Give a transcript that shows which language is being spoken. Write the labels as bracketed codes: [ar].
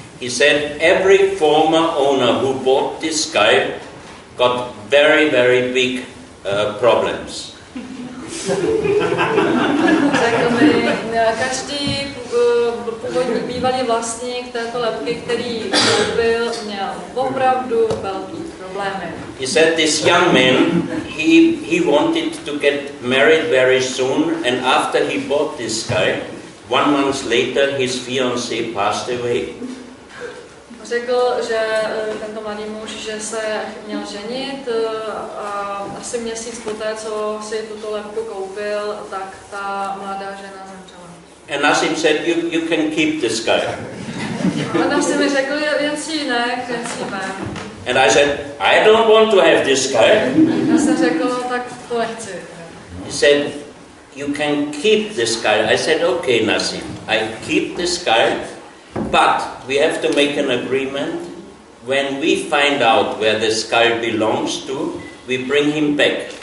[en] He said, every former owner who bought this skull got very, very big problems. [cs] Řekl mi, každý původní bývalý vlastník této lebky, který koupil, měl opravdu velký problémy. [en] He said this young man, he wanted to get married very soon and after he bought this skull, 1 month later his fiancée passed away. [cs] Řekl, že tento mladý muž, že se měl ženit a asi měsíc poté, co si tuto lebku koupil, tak ta mladá žena zemřela. [en] And Nassim said, you can keep this skull. [cs] A Nassim mi řekl, jen si ji nech, jen si ji vem. [en] And I said, I don't want to have this skull. [cs] Já jsem řekl, no tak to nechci. [en] He said, you can keep this skull. I said, okay, Nassim, I keep this skull. But we have to make an agreement. When we find out where the skull belongs to, we bring him back.